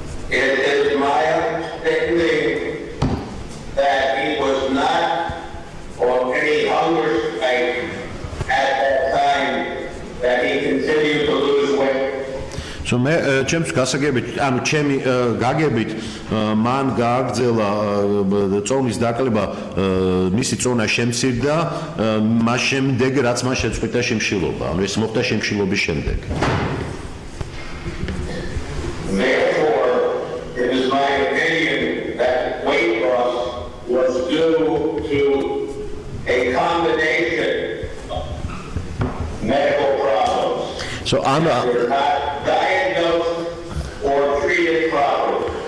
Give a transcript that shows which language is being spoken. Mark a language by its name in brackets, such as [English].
[English] It is my understanding that he was not on any hunger strike at that time, that he continued to lose weight. [Georgian] So მე ჩემს გასაგებით, ანუ ჩემი გაგებით მან გააგრძელა წონის დაკლება, მისი წონა შემცირდა მას შემდეგ, რაც მან შეწყვიტა შემშილობა, ანუ ეს მოხდა შემშილობის შემდეგ. [English] Therefore, it is my opinion that weight loss was due to a combination of medical problems. So I'm They're not diagnosed or treated properly.